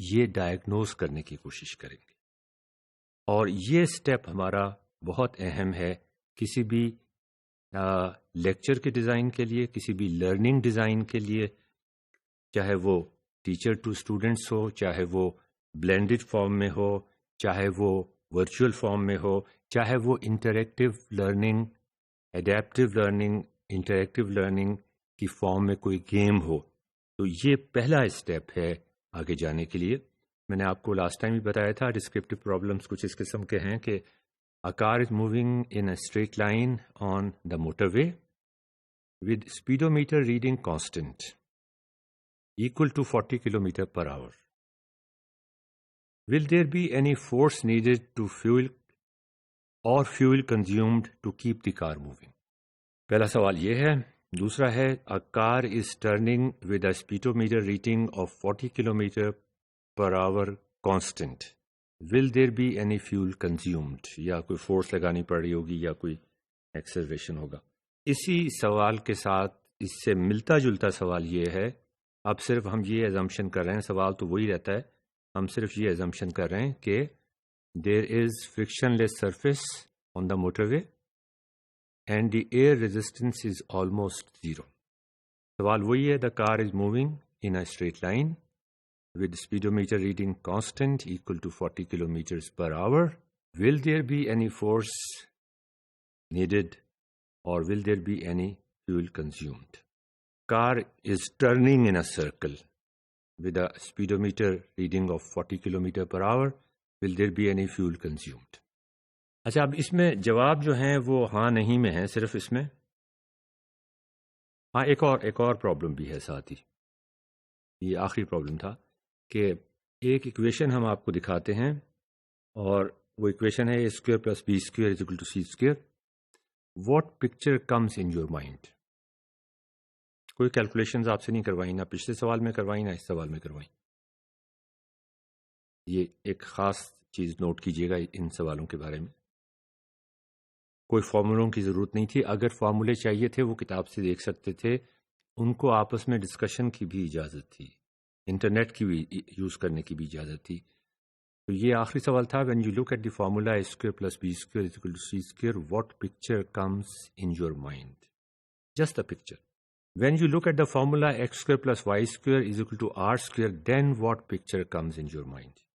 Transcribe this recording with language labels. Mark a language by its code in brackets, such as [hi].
[ur] یہ ڈائگنوز کرنے کی کوشش کریں گے، اور یہ سٹیپ ہمارا بہت اہم ہے کسی بھی لیکچر کے ڈیزائن کے لیے، کسی بھی لرننگ ڈیزائن کے لیے، چاہے وہ ٹیچر ٹو اسٹوڈنٹس ہو، چاہے وہ بلینڈڈ فارم میں ہو، چاہے وہ ورچوئل فارم میں ہو، چاہے وہ interactive learning, ایڈیپٹیو learning, interactive learning کی فارم میں کوئی گیم ہو. تو یہ پہلا اسٹیپ ہے آگے جانے کے لیے. میں نے آپ کو لاسٹ ٹائم بھی بتایا تھا ڈسکرپٹیو پرابلمس کچھ اس قسم کے ہیں کہ [en] a car is moving in a straight line on the motorway with speedometer reading constant equal to 40 km per hour. Will there be any force needed to fuel consumed to keep the car moving? [ur] پہلا سوال یہ ہے. دوسرا ہے [en] a car is turning with a speedometer reading of 40 km per hour constant. Will there be any fuel consumed? [ur] یا کوئی force لگانی پڑ رہی ہوگی یا کوئی ایکسلریشن ہوگا. اسی سوال کے ساتھ اس سے ملتا جلتا سوال یہ ہے، اب صرف ہم یہ ایزمپشن کر رہے ہیں، سوال تو وہی رہتا ہے، ہم صرف یہ ایزمپشن کر رہے ہیں کہ [en] There is frictionless surface on the motorway and the air resistance is almost zero. [ur] سوال وہی ہے، [en] The car is moving in a straight line with speedometer reading constant equal to 40 kilometers per hour. Will there be any force needed or will there be any fuel consumed? Car is turning in a circle with a speedometer reading of 40 kilometers per hour. Will there be any fuel consumed? [ur] اچھا، اب اس میں جواب جو ہیں وہ ہاں نہیں میں ہیں صرف اس میں. ہاں، ایک اور پرابلم بھی ہے ساتھ ہی. یہ آخری پرابلم تھا کہ ایک ایکویشن ہم آپ کو دکھاتے ہیں، اور وہ ایکویشن ہے a² + b² = c². [en] What picture comes in your mind? [ur] کوئی کیلکولیشنز آپ سے نہیں کروائی، نہ پچھلے سوال میں کروائی نہ اس سوال میں کروائی. یہ ایک خاص چیز نوٹ کیجیے گا ان سوالوں کے بارے میں. کوئی فارمولوں کی ضرورت نہیں تھی. اگر فارمولے چاہیے تھے وہ کتاب سے دیکھ سکتے تھے، ان کو آپس میں ڈسکشن کی بھی اجازت تھی، انٹرنیٹ کی بھی یوز کرنے کی بھی اجازت تھی. تو یہ آخری سوال تھا. [en] When you look at the formula a² + b² = c², what picture comes in your mind? Just the picture. When you look at the formula x square plus y square is equal to r square, then what picture comes in your mind?